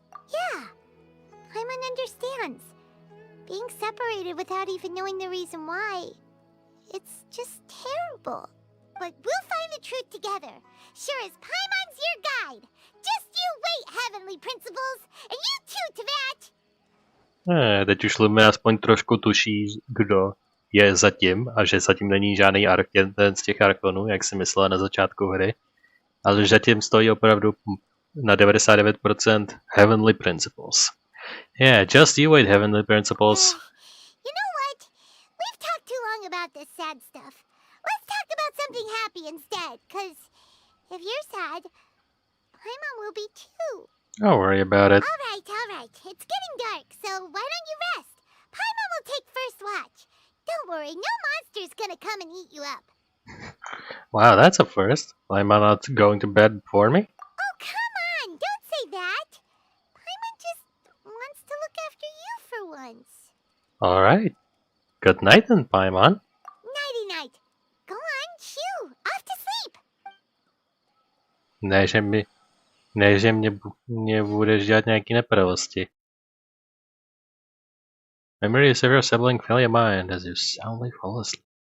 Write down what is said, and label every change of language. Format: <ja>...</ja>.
<en>Yeah. Paimon understands. Being separated without even knowing the reason why. It's just terrible. But we'll find the truth together. Sure as Paimon's your guide. Just you wait, heavenly principles. And you too, Teyvat.</en> <cs>Teď už Lumine aspoň trošku tuší, kdo je zatím, a že zatím není žádný ten z těch archonů, jak si myslela na začátku hry. Ale že zatím stojí opravdu na 99% heavenly principles.</cs> <en>Yeah, just you wait, heavenly principles. You know what? We've talked too long about this sad stuff. Let's talk about something happy instead, cause if you're sad, Paimon will be too. Don't worry about it. Alright. It's getting dark, so why don't you rest? Paimon will take first watch. Don't worry, no monster's gonna come and eat you up. Wow, that's a first. Why am I not going to bed for me? Oh, come on! Don't say that! Paimon just wants to look after you for once. Alright. Good night then, Paimon. Nighty-night. Go on, shoo! Off to sleep!</en> <cs>Ne, že mě budeš dělat nějaký nepravosti.</cs> <en>Memories of your sibling fill your mind as you soundly fall asleep.</en>